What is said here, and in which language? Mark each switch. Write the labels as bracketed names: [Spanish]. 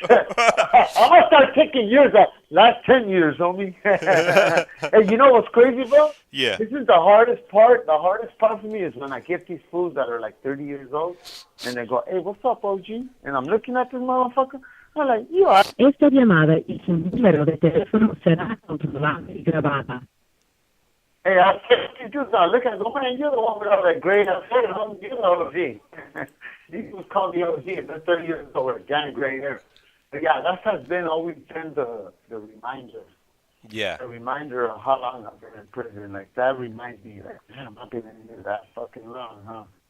[English] I'm gonna start taking years out. Last 10 years, homie. Hey, you know what's crazy, bro? Yeah. This is the hardest part. The hardest part for me is when I get these fools that are like 30 years old, and they go, "Hey, what's up, OG?" And I'm looking at this motherfucker. I'm like, "You are." [Spanish] Esta llamada y su número de teléfono será controlada y grabada. [English] Hey, I said, you dudes are looking at, "Man, you're the one with all that gray hair. You're the OG." These was called the OG, and they're 30 years old with gang gray hair. But yeah, that has been always been the reminder. Yeah. The reminder of how long I've been in prison. Like, that reminds me, like, damn, I've been in here that fucking long, huh?